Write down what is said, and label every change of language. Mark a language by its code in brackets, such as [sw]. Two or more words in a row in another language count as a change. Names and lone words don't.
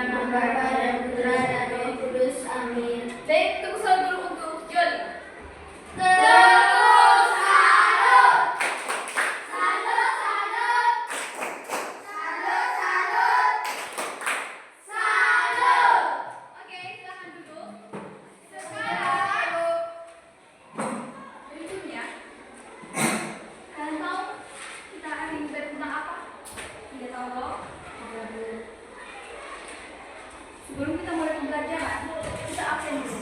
[id] Bapa dan Putra dan Roh Kudus. Amin. Baik, tepuk tangan dulu untuk Joli. Salut, salut, salut, salut, salut, salut, salut. Oke, silakan duduk. Sekarang berikutnya, kalian tahu kita hari ini bertentang apa? Tidak tahu loh. Sebelum kita mulai pembelajaran, kita absen dulu.